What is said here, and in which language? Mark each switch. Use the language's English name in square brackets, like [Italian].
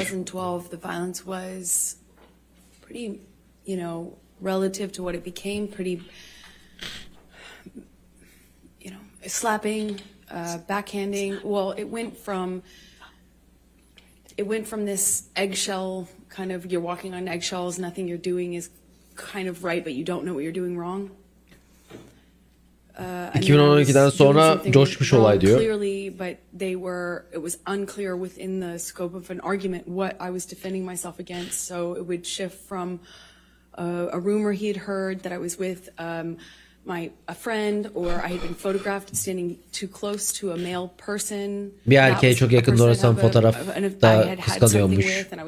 [English] 2012, the violence was pretty, relative to what it became, pretty, slapping, backhanding. Well, it went from this eggshell kind of, you're walking on eggshells, nothing you're doing is kind of right, but you don't know what you're doing wrong. [Turkish] 2012'den sonra coşmuş olay diyor. [English] Clearly, but it was unclear within the scope of an argument what I was defending myself against. So it would shift from a rumor he had heard that I was with a friend, or I had been photographed standing too close to a male person. [Turkish] Bir erkeğe çok yakın olursan fotoğrafta kıskanıyormuş.